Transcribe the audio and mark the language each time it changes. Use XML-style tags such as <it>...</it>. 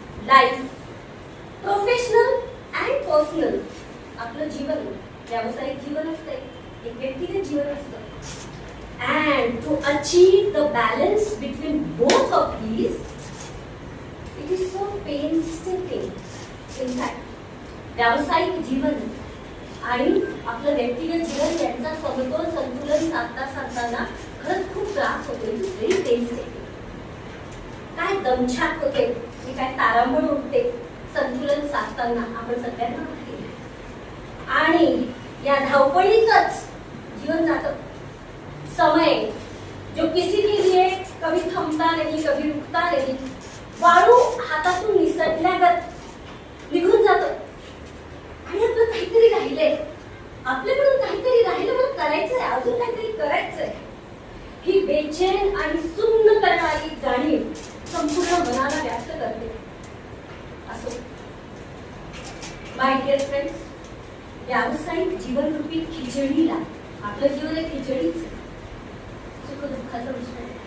<en>Life, professional and personal,</en> <mr>आपलं जीवन व्यावसायिक जीवन असते, एक व्यक्तिगत जीवन असतं,</mr> <en>and to achieve the balance between both of these, it is so painstaking. In fact,</en> <mr>व्यावसायिक जीवन आणि आपलं व्यक्तिगत जीवन यांचा समतोल संतुलन साधताना खरंच खूप त्रास होतो.</mr> <en>It is very paining.</en> <mr>काय दमछाक होते, काय तारांबळ उठते संतुलन साधताना, आपण सगळ्यांना माहिती आहे. आणि या धावपळीतच जीवन जातं.</mr> <hi>समय जो किसी के लिए कभी थमता नहीं, कभी रुकता नहीं,</hi> <mr>वाळू हातातून निसटल्यागत निघून जातं. आणि आपलं काहीतरी राहिलंय, आपल्याकडून काहीतरी राहिलं, मला करायचंय, अजून काहीतरी करायचंय. ही बेचैन आणि सुन्न करणारी जाणीव संपूर्ण मनाला व्यक्त करते. असो</mr> <en>my dear friends,</en> <mr>व्यावसायिक जीवनरूपी खिचडीला, आपलं जीवन एक खिचडीच, सुख दुःखाचं मिश्रण.</mr>